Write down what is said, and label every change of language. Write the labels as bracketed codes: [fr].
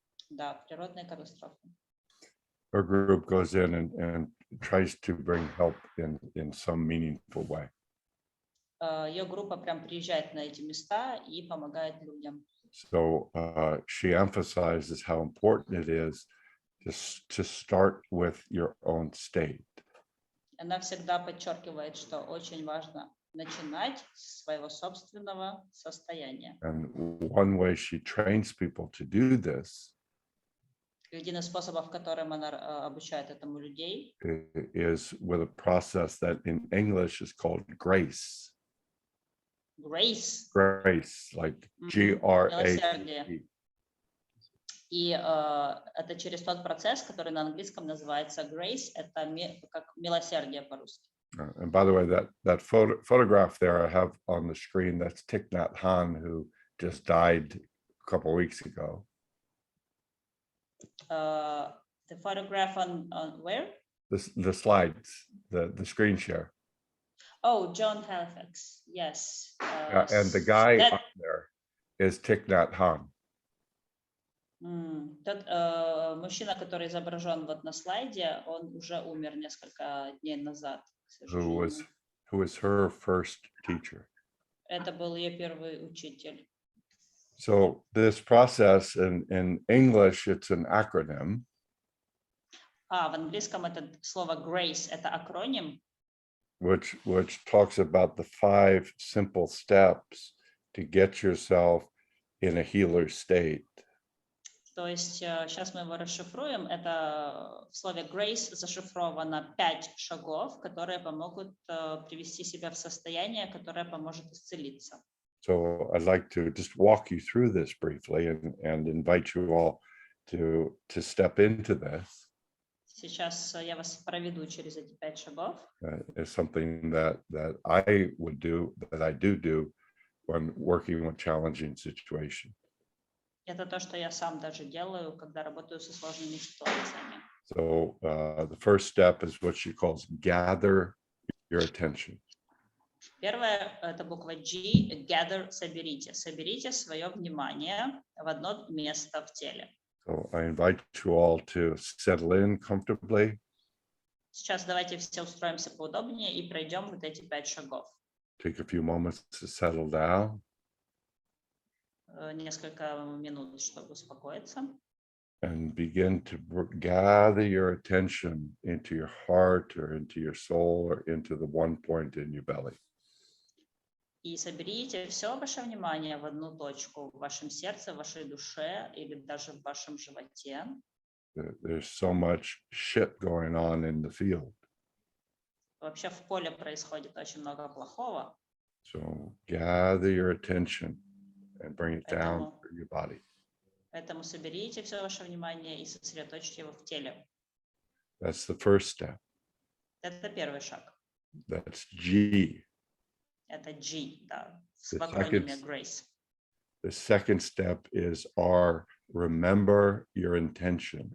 [ru] Да, природные катастрофы. [en] Her group goes in and tries to bring help in some meaningful way. [ru] Ее группа прям приезжает на эти места и помогает людям. [en] So she emphasizes how important it is to start with your own state. [ru] Она всегда подчеркивает, что очень важно начинать с своего собственного состояния. [en] And one way she trains people to do this [ru] Один из способов, которым она обучает этому людей, [en] is with a process that in English is called grace. grace. Grace, like G-R-A-C-E. [ru] И это через тот процесс, который на английском называется grace, это как милосердие по-русски. [en] And by the way, that photograph there I have on the screen, that's Thich Nhat Hanh, who just died a couple of weeks ago. The photograph on where? The slides, the screen share. Oh, John Halifax, yes. And the guy up there is Thich Nhat Hanh. [ru] Тот мужчина, который изображен вот на слайде, он уже умер несколько дней назад, к сожалению. [en] Who was her first teacher. [ru] Это был ее первый учитель. [en] So this process in English, it's an acronym. [ru] В английском это слово grace, это акроним, [en] which talks about the 5 simple steps to get yourself in a healer state. [ru] То есть сейчас мы его расшифруем. Это в слове grace зашифровано 5 шагов, которые помогут привести себя в состояние, которое поможет исцелиться. [en] So I'd like to just walk you through this briefly and invite you all to step into this. [ru] Сейчас я вас проведу через эти 5 шагов. [en] It's something that I would do, that I do when working with challenging situations. [ru] Это то, что я сам даже делаю, когда работаю со сложными ситуациями. [en] So the first step is what she calls gather your attention. [ru] Первое, это буква G, gather, соберите. Соберите свое внимание в одно место в теле. [en] So I invite you all to settle in comfortably. [ru] Сейчас давайте все устроимся поудобнее и пройдем вот эти 5 шагов. [en] Take a few moments to settle down. [ru] Несколько минут, чтобы успокоиться. [en] And begin to gather your attention into your heart or into your soul or into the one point in your belly. [ru] И соберите все ваше внимание в одну точку в вашем сердце, в вашей душе или даже в вашем животе. [en] There's so much shit going on in the field. [ru] Вообще в поле происходит очень много плохого, [en] So gather your attention and bring it down [ru] поэтому, [en] through your body. [ru] поэтому соберите все ваше внимание и сосредоточьте его в теле. [en] That's the first step. [ru] Это первый шаг. [en] That's G. [ru] Это G, да, [en] The [ru] в акрониме [en] second- GRACE. The second step is R. Remember your intention.